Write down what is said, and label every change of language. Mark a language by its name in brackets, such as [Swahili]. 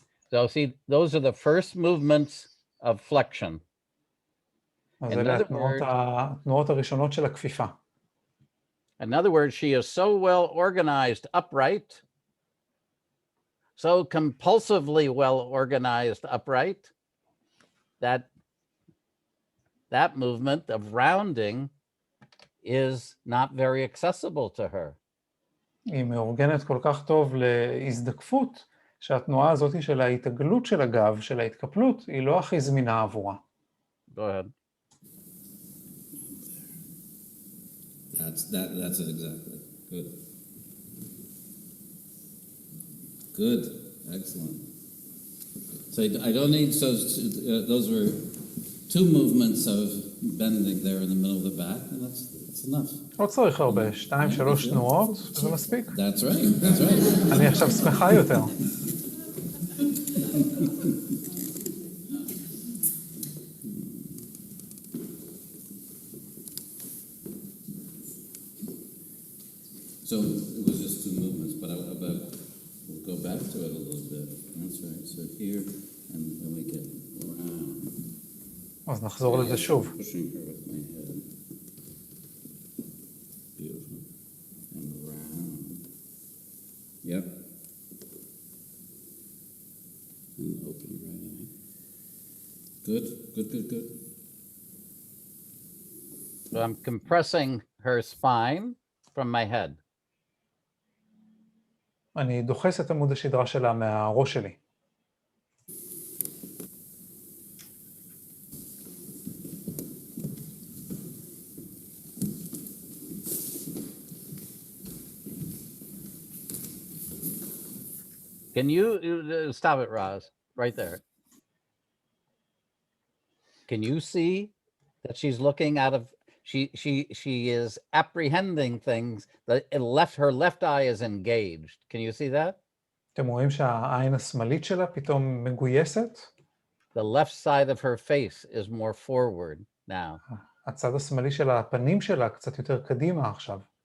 [English] So see, those are the first movements of flexion. [Hebrew] אז אלה התנועות הראשונות של הכפיפה. [English] In other words, she is so well organized upright, so compulsively well organized upright, that movement of rounding is not very accessible to her. [Hebrew] היא מאורגנת כל כך טוב להזדקפות, שהתנועה הזאת של ההתעגלות של הגב, של ההתקפלות, היא לא הכי זמינה עבורה. [English] Go ahead. That's it exactly. Good. Good. Excellent. So I don't need, so those were two movements of bending there in the middle of the back, and that's enough. [Hebrew] לא צריך הרבה, 2-3 תנועות, זה מספיק. [English] That's right, that's right. [Hebrew] אני עכשיו שמחה יותר. [English] So it was just two movements, but we'll go back to it a little bit. That's right. So here, and then we get around. [Hebrew] אז נחזור לזה שוב. [English] Pushing her with my head. Beautiful. And round. Yep. And open right eye. Good, good, good, good. So I'm compressing her spine from my head. [Hebrew] אני דוחס את עמוד השדרה שלה מהראש שלי. [English] Can you stop it, Roz? Right there. Can you see that she's looking out of? She is apprehending things. Her left eye is engaged. Can you see that? [Hebrew] אתם רואים שהעין השמאלית שלה פתאום מגויסת? [English] The left side of her face is more forward now. [Hebrew] הצד השמאלי של הפנים שלה קצת יותר קדימה עכשיו.